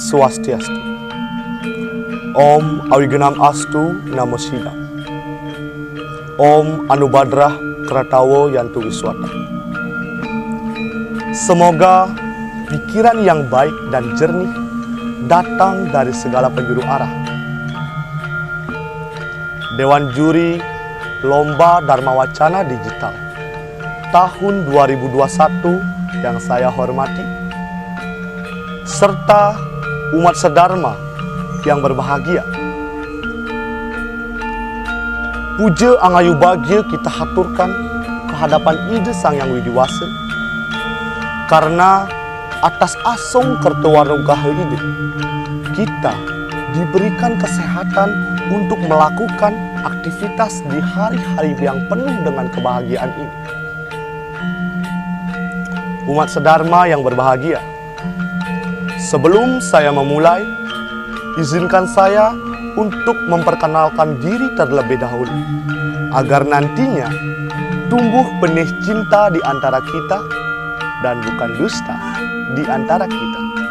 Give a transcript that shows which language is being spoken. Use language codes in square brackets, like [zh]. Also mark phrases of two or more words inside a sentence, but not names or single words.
[sa] Swastiastu. Om Awigenam Astu Namo Sidam. Om Anubadrah Kratawo Yantu Wiswata. [id] Semoga pikiran yang baik dan jernih datang dari segala penjuru arah. Dewan Juri Lomba Dharma Wacana Digital tahun 2021 yang saya hormati, serta umat sedharma yang berbahagia. Puja angayu bahagia kita haturkan kehadapan Ida Sang Yang Widiwasa, karena atas [ban] asong kertewarung ide [id] kita diberikan kesehatan untuk melakukan aktivitas di hari-hari yang penuh dengan kebahagiaan ini. Umat sedharma yang berbahagia, sebelum saya memulai, izinkan saya untuk memperkenalkan diri terlebih dahulu, agar nantinya tumbuh benih cinta di antara kita dan bukan dusta di antara kita.